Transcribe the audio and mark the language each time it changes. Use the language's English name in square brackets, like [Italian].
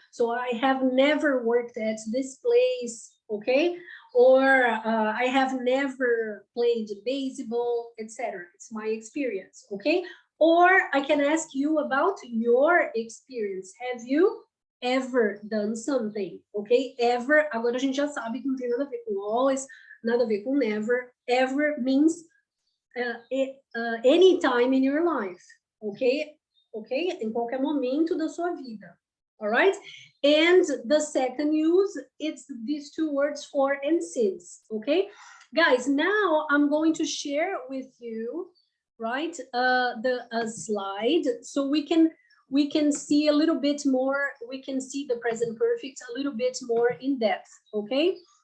[English] So I have never worked at this place, okay? Or I have never played baseball, etc. It's my experience, okay? Or I can ask you about your experience. Have you ever done something, okay? [Portuguese] Ever, agora a gente já sabe que não tem nada a ver com always, nada a ver com never. [English] Ever means any time in your life, okay? [Portuguese] Okay, em qualquer momento da sua vida, [English] all right? And the second use, it's these two words for and since, okay? Guys, now I'm going to share with you, right, a slide so we can see a little bit more, we can see the present perfect a little bit more in depth, okay?